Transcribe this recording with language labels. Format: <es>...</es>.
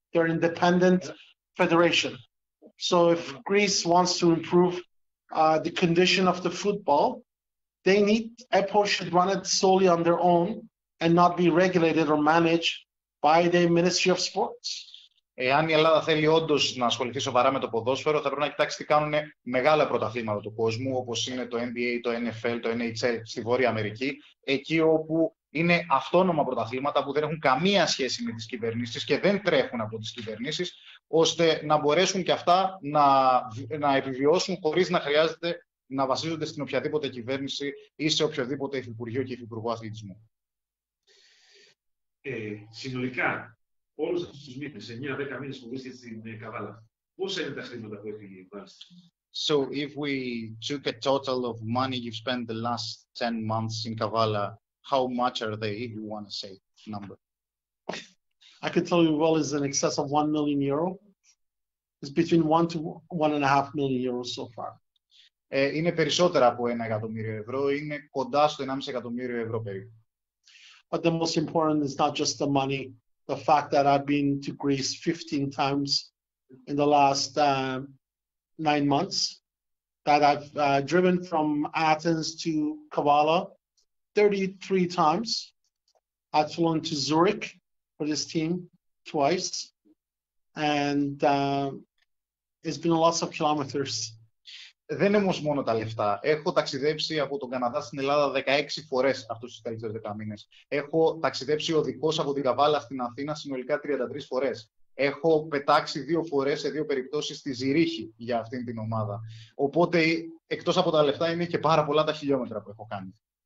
<en>They're independent federation. So if Greece wants to improve the condition of the football, EPO should run it solely on their own and not be regulated or managed by the Ministry of Sports.</en> <el>Εάν η Ελλάδα θέλει όντως να ασχοληθεί σοβαρά με το ποδόσφαιρο, θα πρέπει να κοιτάξει τι κάνουν μεγάλα πρωταθλήματα του κόσμου, όπως είναι το NBA, το NFL, το NHL στη Βόρεια Αμερική, εκεί όπου είναι αυτόνομα πρωταθλήματα που δεν έχουν καμία σχέση με τις κυβερνήσεις και δεν τρέχουν από τις κυβερνήσεις, ώστε να μπορέσουν και αυτά να επιβιώσουν χωρίς να χρειάζεται να βασίζονται στην οποιαδήποτε κυβέρνηση ή σε οποιοδήποτε υφυπουργείο και υφυπουργό αθλητισμού. Συνολικά, όλους αυτούς τους μήνες, 9-10 μήνες που βρίσκεται στην Καβάλα, πόσα είναι τα χρήματα που έχει βάλει?</el> <en>So if we took a total of money you've spent the last 10 months in Kavala, how much are they, if you want to say number? I could tell you well is in excess of 1 million euro. It's between 1 to 1.5 million euros so far.</en> <el>Είναι περισσότερα από 1 εκατομμύριο ευρώ, είναι κοντά στο 1,5 εκατομμύριο ευρώ περίπου.</el> <en>But the most important is not just the money, the fact that I've been to Greece 15 times in the last 9 months, that I've driven from Athens to Kavala 33 times. I've flown to Zurich for this team twice, and it's been lots of kilometers.</en> <el>Δεν είναι όμως μόνο τα λεφτά. Έχω ταξιδέψει από τον Καναδά στην Ελλάδα 16 φορές αυτούς τους τελευταίους 10 μήνες. Έχω ταξιδέψει οδικός από την Καβάλα στην Αθήνα συνολικά 33 φορές. Έχω πετάξει 2 φορές σε 2 περιπτώσεις στη Ζηρίχη για αυτήν την ομάδα. Οπότε, εκτός από τα λεφτά, είναι και πάρα πολλά τα χιλιόμετρα που έχω κάνει.</el>